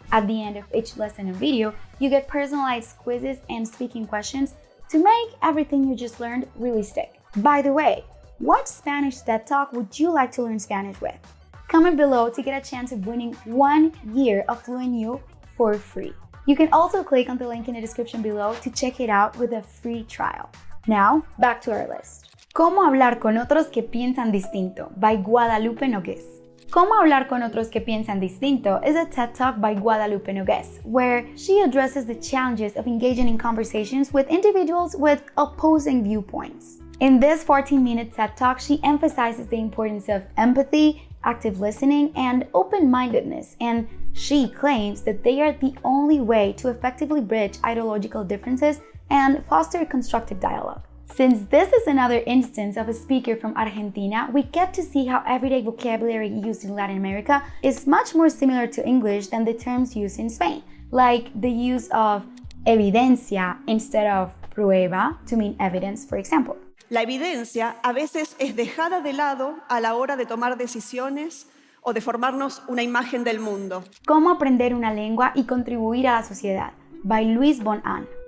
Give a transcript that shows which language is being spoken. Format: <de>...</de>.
<en>At the end of each lesson and video, you get personalized quizzes and speaking questions to make everything you just learned really stick. By the way, what Spanish TED Talk would you like to learn Spanish with? Comment below to get a chance of winning 1 year of FluentU for free. You can also click on the link in the description below to check it out with a free trial. Now, back to our list.</en> <es>Cómo hablar con otros que piensan distinto</es> <en>by</en> <es>Guadalupe Nogués. Cómo hablar con otros que piensan distinto</es> <en>is a TED Talk by Guadalupe Nogués, where she addresses the challenges of engaging in conversations with individuals with opposing viewpoints. In this 14-minute TED Talk, she emphasizes the importance of empathy, active listening, and open-mindedness, and she claims that they are the only way to effectively bridge ideological differences and foster constructive dialogue. Since this is another instance of a speaker from Argentina, we get to see how everyday vocabulary used in Latin America is much more similar to English than the terms used in Spain, like the use of evidencia instead of prueba to mean evidence, for example.</en> <es>La evidencia a veces es dejada de lado a la hora de tomar decisiones o de formarnos una imagen del mundo. Cómo aprender una lengua y contribuir a la sociedad,</es> <en>by</en> <es>Luis von Ahn.</es>